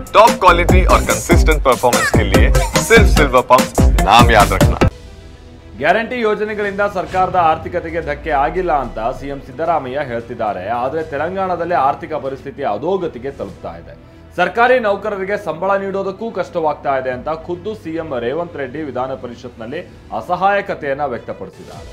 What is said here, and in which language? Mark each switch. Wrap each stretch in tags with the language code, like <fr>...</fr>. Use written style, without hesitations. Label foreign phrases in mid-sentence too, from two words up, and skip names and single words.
<en>top quality</en> <hi>और</hi> <en>consistent performance</en> <hi>के लिए सिर्फ सिल्वर पंप नाम याद रखना।</hi> <kn>ಗ್ಯಾರಂಟಿ ಯೋಜನೆಗಳಿಂದ ಸರ್ಕಾರದ ಆರ್ಥಿಕತೆಗೆ ಧಕ್ಕೆ ಆಗಿಲ್ಲ ಅಂತ ಸಿಎಂ ಸಿದ್ದರಾಮಯ್ಯ ಹೇಳ್ತಿದ್ದಾರೆ. ಆದರೆ ತೆಲಂಗಾಣದಲ್ಲಿ ಆರ್ಥಿಕ ಪರಿಸ್ಥಿತಿ ಅಧೋಗತಿಗೆ ತಲುಪ್ತಾ ಇದೆ. ಸರ್ಕಾರಿ ನೌಕರರಿಗೆ ಸಂಬಳ ನೀಡೋದಕ್ಕೂ ಕಷ್ಟವಾಗ್ತಾ ಇದೆ ಅಂತ ಖುದ್ದು ಸಿಎಂ ರೇವಂತ್ ರೆಡ್ಡಿ ವಿಧಾನ ಪರಿಷತ್ನಲ್ಲಿ ಅಸಹಾಯಕತೆಯನ್ನ ವ್ಯಕ್ತಪಡಿಸಿದ್ದಾರೆ.</kn>